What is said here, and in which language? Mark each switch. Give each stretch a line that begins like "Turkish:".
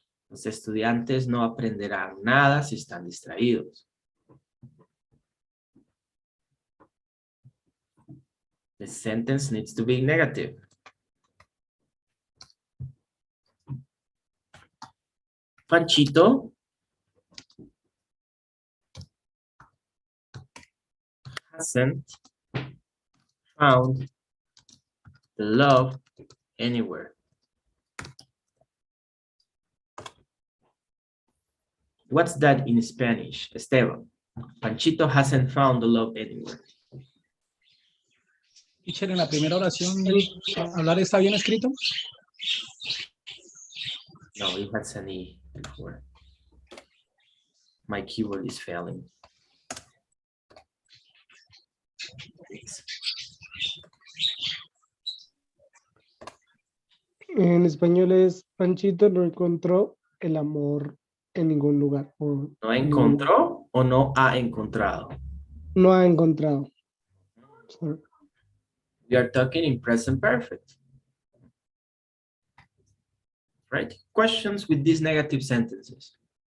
Spanish: Los estudiantes no aprenderán nada si están distraídos.
English: The sentence needs to be negative. Panchito hasn't found the love anywhere. What's that in Spanish, Esteban? Panchito hasn't found the love anywhere.
Spanish: Teacher, en la primera oración, ¿hablar está bien escrito?
English: No, it has an E before. My keyboard is failing.
Spanish: En español es Panchito no encontró el amor en ningún lugar. O ¿No encontró o no ha encontrado? no ha encontrado. Sorry.
English: We are talking in present perfect. Right? Questions with these negative sentences.